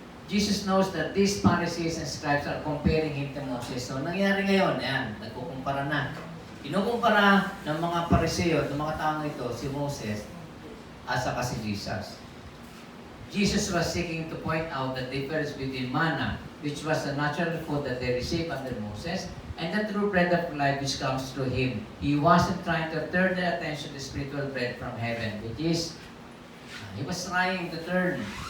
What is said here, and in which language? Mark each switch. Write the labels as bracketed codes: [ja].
[en] Jesus knows that these Pharisees and scribes are comparing him to Moses. [tl] So, nangyari ngayon, yan, nagkukumpara na. Kinukumpara ng mga Pariseo, ng mga taong ito, si Moses, at saka si Jesus. [en] Jesus was seeking to point out the difference between manna, which was the natural food that they received under Moses, and the true bread of life which comes through him. He wasn't trying to turn their attention to spiritual bread from heaven, which is, he was trying to turn.